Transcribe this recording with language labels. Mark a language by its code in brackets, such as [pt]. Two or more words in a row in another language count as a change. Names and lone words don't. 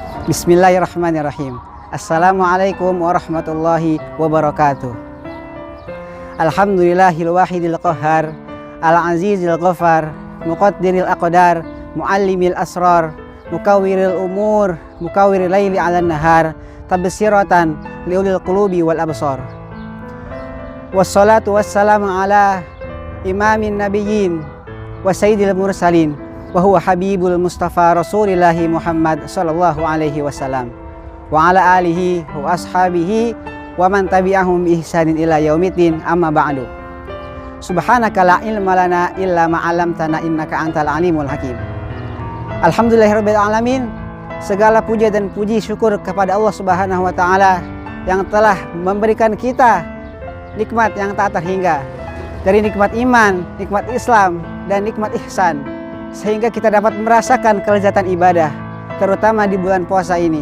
[ar] بسم الله الرحمن الرحيم. السلام عليكم ورحمة الله وبركاته. الحمد لله الواحد القهار، العزيز الغفار, مقدر الأقدار، معلم الأسرار، مكور الأمور، مكور الليل على النهار، تبصرة لأولي القلوب والأبصار. والصلاة والسلام على إمام النبيين وسيد المرسلين وهو حبيب المصطفى رسول الله محمد صلى الله عليه وسلم وعلى آله وأصحابه ومن تبعهم بإحسان إلى يوم الدين، أما بعد. سبحانك لا علم لنا إلا ما علمتنا إنك أنت العليم الحكيم. الحمد لله رب العالمين. [id] Segala puja dan puji syukur kepada Allah [ar] سبحانه وتعالى [id] yang telah memberikan kita nikmat yang tak terhingga, dari nikmat iman, nikmat Islam, dan nikmat ihsan, sehingga kita dapat merasakan kelezatan ibadah, terutama di bulan puasa ini.